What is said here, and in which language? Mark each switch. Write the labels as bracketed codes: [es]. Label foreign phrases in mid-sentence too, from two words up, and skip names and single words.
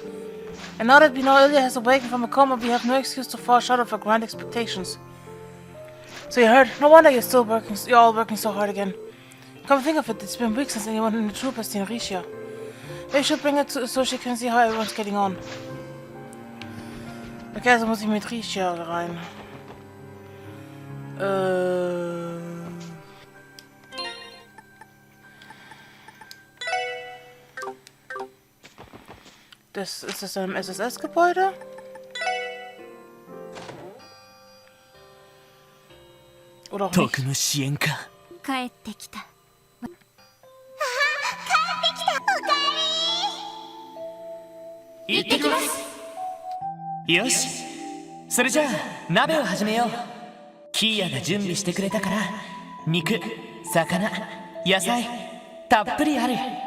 [en] And now that we know Ilya has awakened from a coma, we have no excuse to fall short of our grand expectations. So you heard? No wonder you're all working so hard again. Come think of it, it's been weeks since anyone in the troop has seen Risha. Maybe we should bring it so she can see how everyone's getting on. [de] Okay, also muss ich mit Risha rein. Ist das ein SSS-Gebäude? Oder auch nicht? [ja] よし、それじゃあ鍋を始めよう。キーヤが準備してくれたから肉、魚、野菜たっぷりある。